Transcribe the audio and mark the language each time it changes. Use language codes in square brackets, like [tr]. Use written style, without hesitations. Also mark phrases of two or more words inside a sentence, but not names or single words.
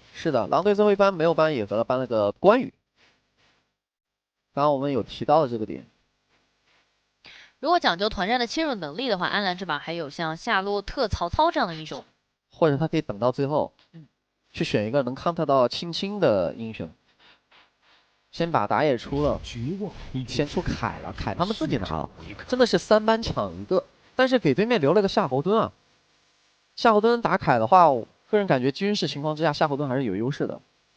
[zh] 是的，狼隊最後一班沒有搬野河了，搬了個關羽。剛剛我們有提到的這個點。如果講究團戰的切入能力的話，安嵐這把還有像夏洛特、曹操這樣的英雄。或者他可以等到最後，去選一個能 counter 到青青的英雄。先把打野出了，先出凱了，凱他們自己拿了，真的是3班搶一個，但是給對面留了個夏侯惇啊。夏侯惇打凱的話，我個人感覺軍事情況之下，夏侯惇還是有優勢的。